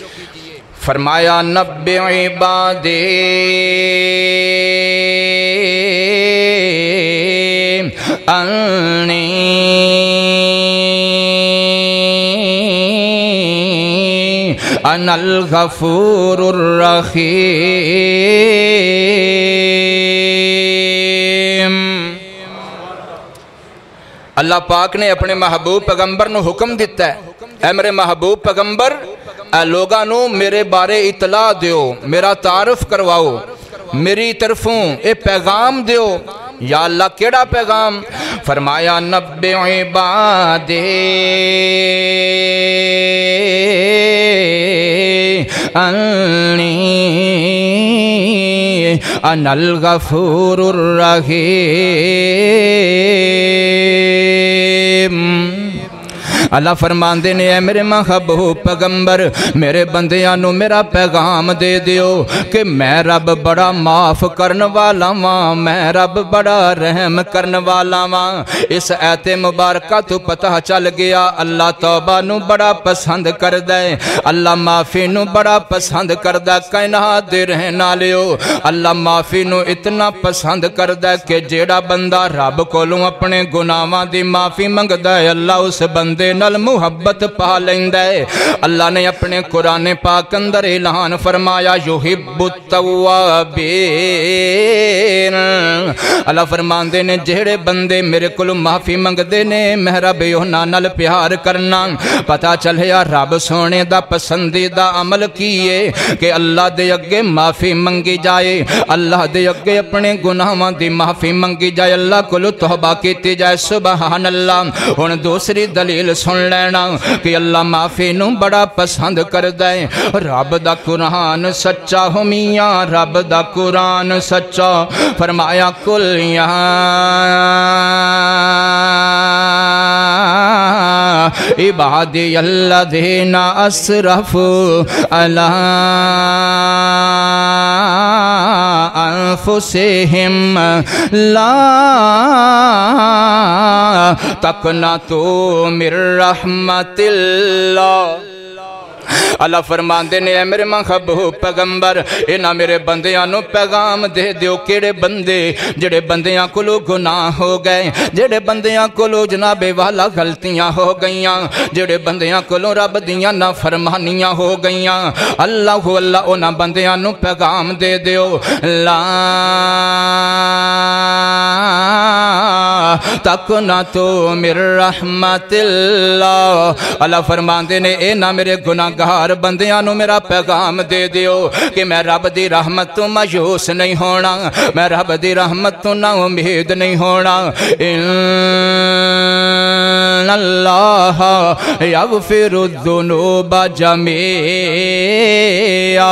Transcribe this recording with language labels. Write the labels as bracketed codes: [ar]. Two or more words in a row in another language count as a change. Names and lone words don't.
[ar] فرمایا نبی عبادی انی انا الغفور الرحیم اللہ پاک [pa] نے اپنے محبوب پیغمبر نو حکم دیتا ہے اے میرے محبوب پیغمبر اے لوگاں نو میرے بارے اطلاع دیو میرا تعارف کرواؤ میری طرفوں اے پیغام دیو۔ یا اللہ کیڑا پیغام؟ [ar] فرمایا نبّئ عبادی انی انا الغفور الرحیم۔ [pa] اللہ فرماندے نے اے میرے محبوب پیغمبر میرے بندیاں نو میرا پیغام دے دیو کہ میں رب بڑا معاف کرن والا ماں، میں رب بڑا رحم کرن والا ماں۔ اس آیت مبارکہ تو پتہ چل گیا اللہ توبہ نو بڑا پسند کر دے، اللہ معافی نو بڑا پسند کر دے۔ کائنات دے رہن والیو اللہ معافی نو اتنا پسند کر دے کہ جیڑا بندہ رب کولوں اپنے گناہاں دی معافی منگدا ہے اللہ اس بندے نال محبت پا لیندا ہے۔ اللہ نے اپنے قرآن پاک اندر اعلان فرمایا [ar] یحب التوابین۔ [pa] اللہ فرماندے نے جہڑے بندے میرے کول معافی منگدے نے میں رب انہاں نال پیار کرنا۔ پتہ چلیا رب سونے دا پسندیدہ عمل کیے کہ اللہ دے اگے معافی منگی جائے، اللہ دے اگے اپنے گناہاں دی معافی منگی جائے، اللہ کول توبہ کیتی جائے۔ [ar] سبحان اللہ۔ [pa] ہن دوسری دلیل سن لینا کہ اللہ معافی نو بڑا پسند کردا ہے۔ رب دا قرآن سچا ہو میاں، رب دا قرآن سچا۔ [ar] فرمایا کل یا عبادی الذین اسرفوا علی انفسہم لا تقنطوا من رحمت اللہ۔ [pa] اللہ فرماندے نے اے میرے محبوب پیغمبر انہاں میرے بندیاں نو پیغام دے دیو کیڑے بندے جڑے بندیاں کولو گناہ ہو گئے، جڑے بندیاں کولو جناب والا غلطیاں ہو گئیاں، جڑے بندیاں کولو رب دیاں نافرمانیاں ہو گئیاں، اللہ انہاں بندیاں نو پیغام دے دیو [ar] لا تقنطوا من رحمت اللہ۔ [pa] اللہ فرماندے نے اے نہ میرے گناہگار بندیاں نو میرا پیغام دے دیو کہ میں رب دی رحمت تو مایوس نہیں ہونا، میں رب دی رحمت تو نا امید نہیں ہونا۔ [ar] ان اللہ یغفر الذنوب جميعا۔